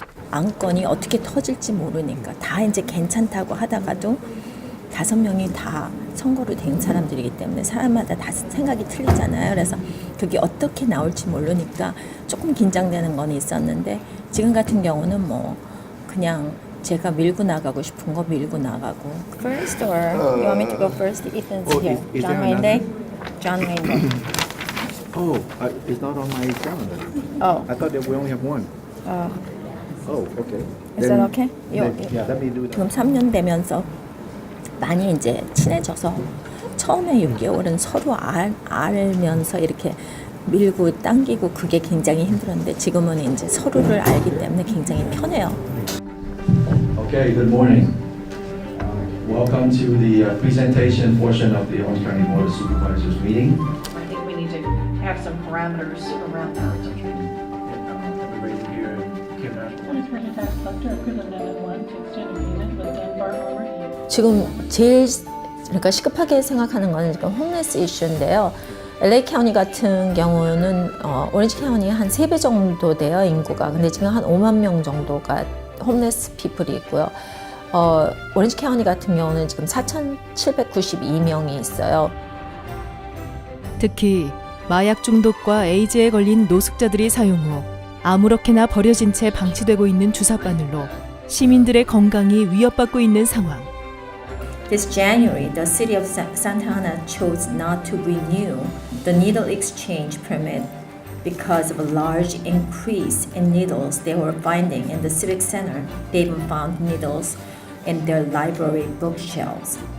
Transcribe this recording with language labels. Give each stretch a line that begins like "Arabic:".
Korean: 안건이 어떻게 터질지 모르니까 다 이제 괜찮다고 하다가도 5명이 다 선거로 된 사람들이기 때문에 사람마다 다 생각이 틀리잖아요. 그래서 그게 어떻게 나올지 모르니까 조금 긴장되는 건 있었는데 지금 같은 경우는 뭐 그냥 제가 밀고 나가고 싶은 거 밀고 나가고.
English: First or you want me to go first? Ethan's here. John Wayne Day. John Wayne Day. Oh, it's not on my calendar. Oh. I thought that we only have one. Oh, okay. Is that okay? Yeah, let me do that.
Korean: 지금 3년 되면서 많이 이제 친해져서 처음에 6개월은 서로 알면서 이렇게 밀고 당기고 그게 굉장히 힘들었는데 지금은 이제 서로를 알기 때문에 굉장히 편해요.
English: Okay, good morning. Welcome to the presentation portion of the Orange County Board of Supervisors meeting. I think we need to have some parameters around that. Everybody here, Kim National. Attorney tax collector equivalent of one to extend agreement with Dunbar Overhead.
Korean: 지금 제일 그러니까 시급하게 생각하는 거는 지금 홈레스 이슈인데요. LA 카운티 같은 경우는 오렌지 카운티 한 3배 정도 돼요, 인구가. 근데 지금 한 5만 명 정도가 홈레스 피플이 있고요. 오렌지 카운티 같은 경우는 지금 4,792명이 있어요. 특히 마약 중독과 에이즈에 걸린 노숙자들이 사용 후 아무렇게나 버려진 채 방치되고 있는 주사바늘로 시민들의 건강이 위협받고 있는 상황.
English: This January, the city of Santa Ana chose not to renew the needle exchange permit because of a large increase in needles they were finding in the civic center. They even found needles in their library bookshelves.